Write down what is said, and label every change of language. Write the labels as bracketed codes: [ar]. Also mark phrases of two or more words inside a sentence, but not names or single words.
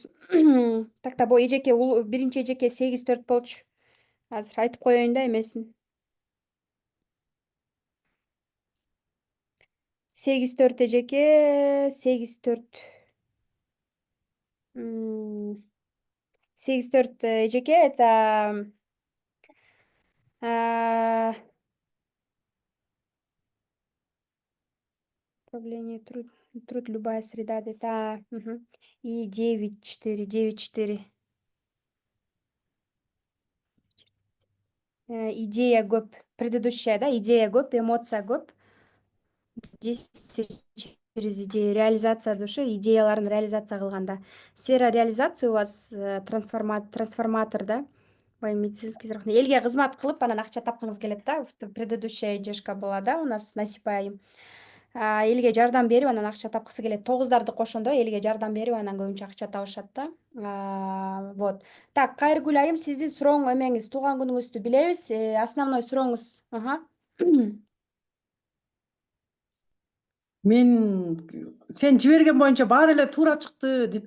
[ru] Так да, [ky] бул эжеке, биринчи эжеке 8-4 болчу. Азыр айтып коеюн да эмесин. 8-4 эжеке, 8-4. 8-4 эжеке, [ru] это управление труд любая среда, это и 9-4, 9-4. [ky] Идея көп. Предыдущая, да, идея көп, эмоция көп. [ru] Действие через идею, реализация души, [ky] идеяларын реализация кылганда. [ru] Сфера реализации у вас трансформатор, да? Медицинский страхование. [ky] Элге кызмат кылып, анан акча тапкыңыз келет да. [ru] Предыдущая жешка была, да, у нас Насипа айым. [ky] Элге жардам берип, анан акча тапкысы келет. 9дарды кошондо элге жардам берип, анан көбүнчө акча табышат да. [ru] Вот. [ky] Так, Кайыргүл айым, сиздин сурооңуз эмеңиз, туулган күнүңүздү билебиз. Основной сурооңуз. Мен сен жиберген боюнча баары эле туура чыкты.